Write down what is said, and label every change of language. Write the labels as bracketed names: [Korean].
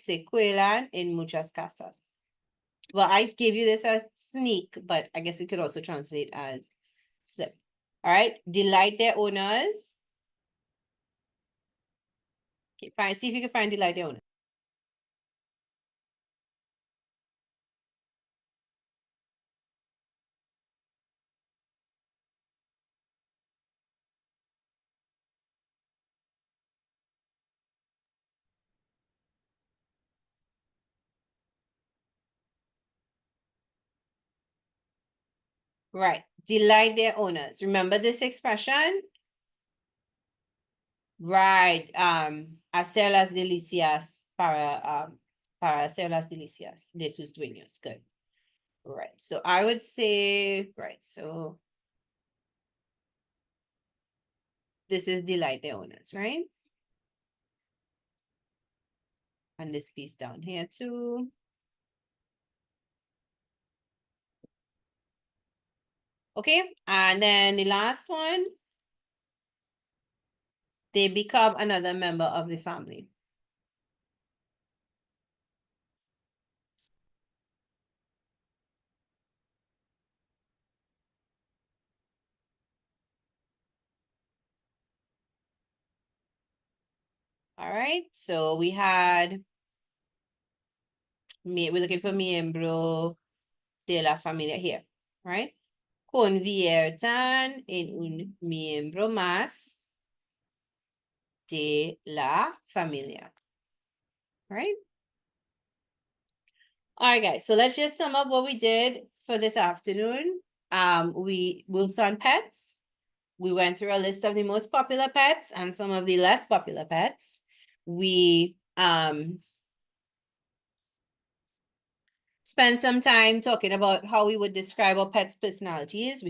[Spanish] Se cuelan en muchas casas. [English] Well, I gave you this as sneak, but I guess it could also translate as slip. All right, delight their owners. Okay, see if you can find delight their owners. Right, delight their owners. Remember this expression? [Spanish] Right, hacer las delicias para hacer las delicias de sus dueños. [English] Good. Right, so I would say, right, so this is delight their owners, right? And this piece down here too. Okay, and then the last one, they become another member of the family. All right, so we had, we're looking for [Spanish] miembro de la familia [English] here, right? [Spanish] Conviertan en un miembro más de la familia, right? [English] All right, guys, so let's just sum up what we did for this afternoon. We worked on pets. We went through a list of the most popular pets and some of the less popular pets. We spent some time talking about how we would describe our pets' personalities.